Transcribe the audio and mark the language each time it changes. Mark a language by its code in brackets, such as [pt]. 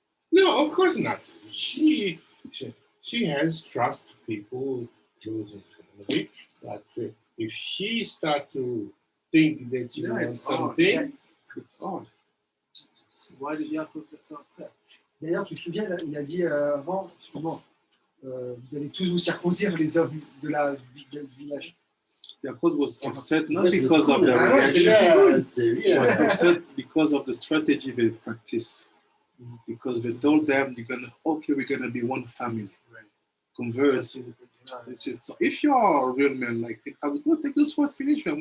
[en] No, of course not. She has trust people close in family, but if she start to think that she wants something, it's odd. Why did Yaakov get so upset? [fr] D'ailleurs, tu te souviens, il a dit avant, excuse-moi, vous allez tous vous circoncire, les hommes du village. [en] Yaakov was upset not because of the reaction, he was upset because of the strategy they practice. Because they told them, we're gonna be one family. Right. Convert. So if you are a real man like Pinchas, go take this sword, finish them.